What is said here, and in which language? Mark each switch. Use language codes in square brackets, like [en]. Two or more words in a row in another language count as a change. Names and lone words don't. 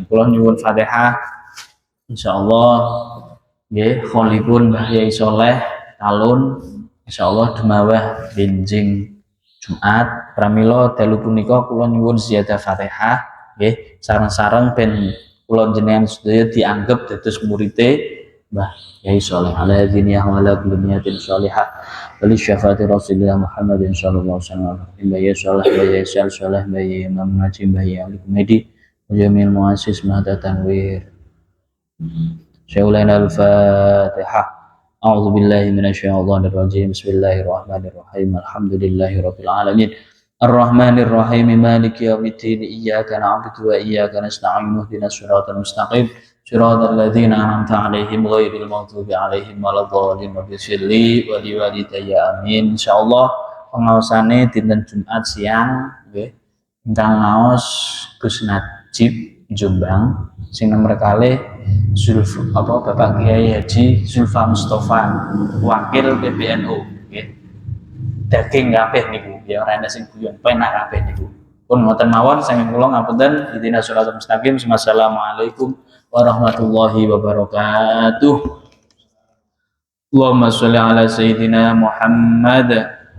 [jv] Kula nyuwun Fatihah insyaallah nggih kholipun Mbah Yai Saleh Talun insyaallah dumawah benjing Jumat pramila dalu punika kula nyuwun ziyadah Fatihah nggih sareng-sareng ben kula jenengan sedaya dianggep dados murite Mbah Yai Saleh [ar] على دينية وعلى كلية صالحة ولشفاعة رسول الله محمد صلى الله عليه وسلم. [jv] Mbah Yai Saleh Mbah Yai Saleh Mbah Yai Imam Najib Mbah Yai Ali Kumedi [ar] وجميل مؤسس [jv] Mahda Tanwir. [ar] شيخ الفاتحة. أعوذ بالله من الشيطان الرجيم. بسم الله الرحمن الرحيم. الحمد لله رب العالمين. الرحمن الرحيم مالك يوم الدين إياك نعبد وإياك نستعين اهدنا الصراط المستقيم صراط الذين أنعمت عليهم غير المغضوب عليهم ولا الضالين وبشرلي ولوالدي آمين. [jv] Insyaallah pengaosane dinten Jumat siang nggih ingkang ngaos Gus Najib Jombang sing nomor kalih Bapak Kiai Haji Zulfa Mustafa wakil PBNU nggih. Daging kabeh niku ya ora ana sing guyon penak kabeh niku. Pun ngoten mawon saking kula ngapunten [ar] اهدنا الصراط المستقيم. والسلام عليكم ورحمة الله وبركاته. اللهم صل على سيدنا محمد